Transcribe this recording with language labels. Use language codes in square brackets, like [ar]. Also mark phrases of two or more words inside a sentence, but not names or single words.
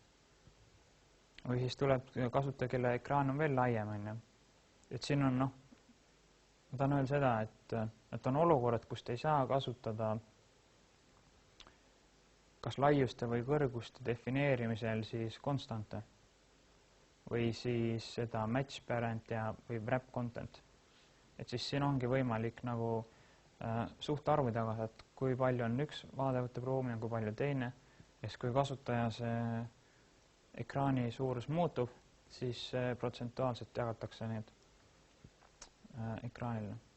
[et] Või siis tuleb kasutaja, kelle ekraan on veel laiem. Et siin on, ma tahan öelda seda, et on olukorrad, kus te ei saa kasutada kas laiuste või kõrguste defineerimisel siis konstante või siis seda [en] match parent [et] või [en] wrap content. [et] Et siis siin ongi võimalik nagu suhtarvu tagada, et kui palju on üks vaadevõtte ruumi ja kui palju teine. Ja kui kasutaja see ekraani suurus muutub, siis protsentuaalselt jagatakse need ekraanile.